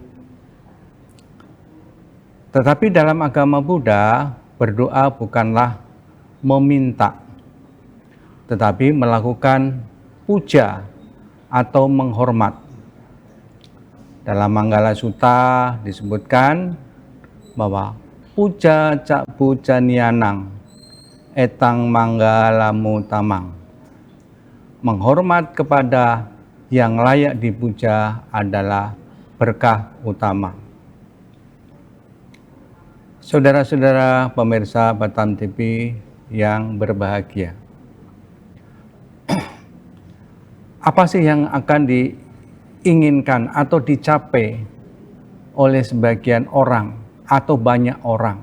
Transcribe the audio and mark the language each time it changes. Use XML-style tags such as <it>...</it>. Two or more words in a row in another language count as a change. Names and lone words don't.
<id>Tetapi dalam agama Buddha, berdoa bukanlah meminta, tetapi melakukan puja atau menghormat. Dalam Manggala Sutta disebutkan bahwa</id> <pi>puja cak pujanianang etang manggalamu tamang.</pi> <id>Menghormat kepada yang layak dipuja adalah berkah utama. Saudara-saudara pemirsa Batam TV yang berbahagia, apa sih yang akan diinginkan atau dicapai oleh sebagian orang atau banyak orang?</id>